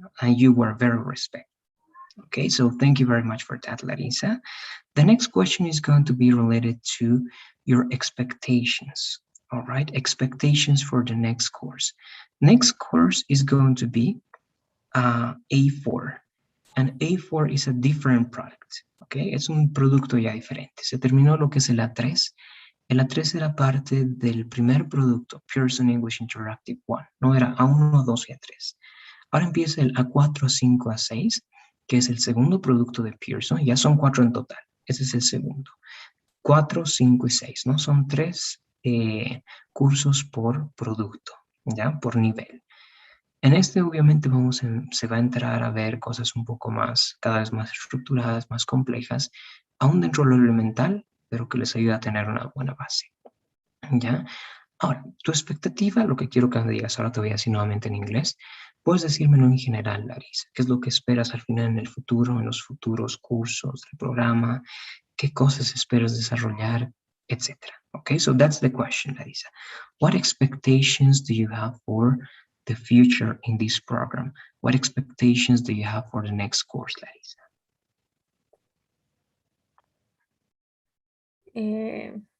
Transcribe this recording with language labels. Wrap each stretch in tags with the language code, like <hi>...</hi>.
<en>And you were very respectful. Okay. So thank you very much for that, Larissa. The next question is going to be related to your expectations. All right, expectations for the next course. Next course is going to be A4. And A4 is a different product.</en> <es>Okay, es un producto ya diferente. Se terminó lo que es el A3. El A3 era parte del primer producto, Pearson English Interactive 1. No era A1, 2 y A3. Ahora empieza el A4, A5, A6, que es el segundo producto de Pearson. Ya son 4 en total. Ese es el segundo. 4, 5 y 6, ¿no? Son 3 cursos por producto, ¿ya? Por nivel. En este obviamente se va a entrar a ver cosas un poco más, cada vez más estructuradas, más complejas, aún dentro de lo elemental, pero que les ayuda a tener una buena base, ¿ya? Ahora, tu expectativa, lo que quiero que me digas, ahora te voy a decir nuevamente en inglés, puedes decírmelo en general, Larissa, ¿qué es lo que esperas al final en el futuro, en los futuros cursos del programa? ¿Qué cosas esperas desarrollar, etcétera?</es> <en>Okay, so that's the question, Larissa. What expectations do you have for the future in this program? What expectations do you have for the next course, Larissa?</en>